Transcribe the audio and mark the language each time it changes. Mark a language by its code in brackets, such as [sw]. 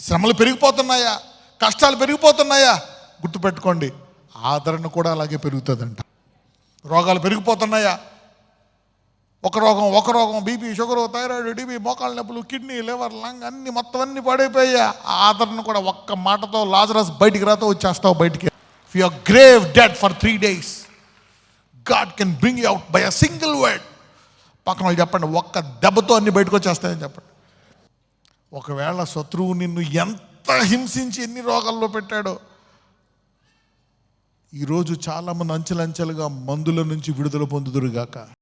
[te] శ్రమలు పెరిగిపోతున్నాయా, కష్టాలు పెరిగిపోతున్నాయా, గుర్తుపెట్టుకోండి, ఆదరణ కూడా అలాగే పెరుగుతుందంట. రోగాలు పెరిగిపోతున్నాయా, ఒక రోగం బీపీ, షుగరు, థైరాయిడ్, టీబీ, మోకాళ్ళ నొప్పులు, కిడ్నీ, లివర్, లంగ్ అన్ని మొత్తం అన్ని పడిపోయా. ఆదరణ కూడా ఒక్క మాటతో, లాజరస్ బయటికి రాతో వచ్చేస్తావు బయటికి. [en] If you are grave dead for 3 days, God can bring you out by a single word. [te] పక్కన వాళ్ళు చెప్పండి, ఒక్క దెబ్బతో అన్ని బయటకు వచ్చేస్తాయని చెప్పండి. ఒకవేళ శత్రువు నిన్ను ఎంత హింసించి ఎన్ని రోగాల్లో పెట్టాడో, ఈరోజు చాలామంది అంచెలంచెలుగా మందుల నుంచి విడుదల పొందుదురుగాక.